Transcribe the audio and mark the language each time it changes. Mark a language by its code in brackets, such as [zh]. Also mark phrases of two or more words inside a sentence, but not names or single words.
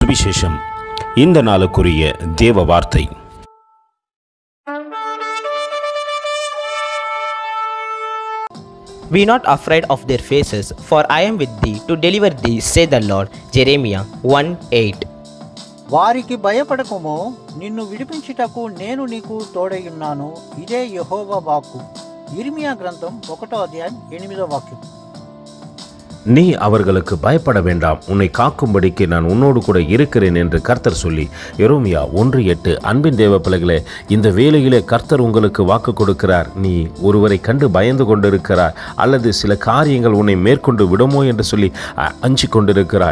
[ta] சுவிசேஷம். இந்த நாளுக்குரிய தேவ வார்த்தை. [en] Be not afraid of their faces, for I am with thee to deliver thee, saith the Lord. Jeremiah 1:8. [te] వారికి భయపడకుము, నిన్ను విడిపించుటకు నేను నీకు తోడైయున్నాను. ఇదే యెహోవా వాక్కు. ఇర్మియా గ్రంథం 1వ అధ్యాయం 8వ వాక్యం. [ta] நீ அவர்களுக்கு பயப்பட வேண்டாம், உன்னை காக்கும்படிக்கு நான் உன்னோடு கூட இருக்கிறேன் என்று கர்த்தர் சொல்லி எரேமியா 1:8. அன்பின் தேவ பிள்ளைகளே, இந்த வேளையிலே கர்த்தர் உங்களுக்கு வாக்கு கொடுக்கிறார். நீ ஒருவரை கண்டு பயந்து கொண்டிருக்கிறாய், அல்லது சில காரியங்கள் உன்னை மேற்கொண்டு விடுமோ என்று சொல்லி அஞ்சி கொண்டிருக்கிறாய்.